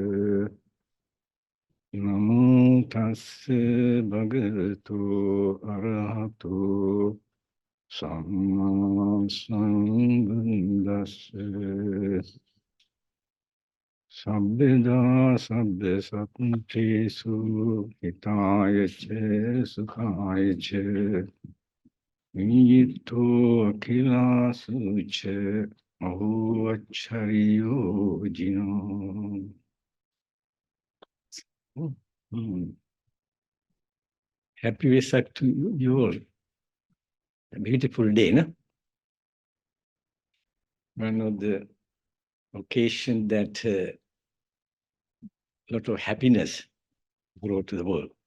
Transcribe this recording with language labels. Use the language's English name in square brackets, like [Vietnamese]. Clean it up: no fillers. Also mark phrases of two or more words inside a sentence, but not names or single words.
[Pali] Namo tasse bhagavato arahato Samma Sambuddhassa. Sabbeda sabbe sattesu hitaya che sukhaya che niyito akhilasu che ahu acchariyo jino. [English] Happy Vesak to you all. A beautiful day, no? One of the occasion that a lot of happiness brought to the world.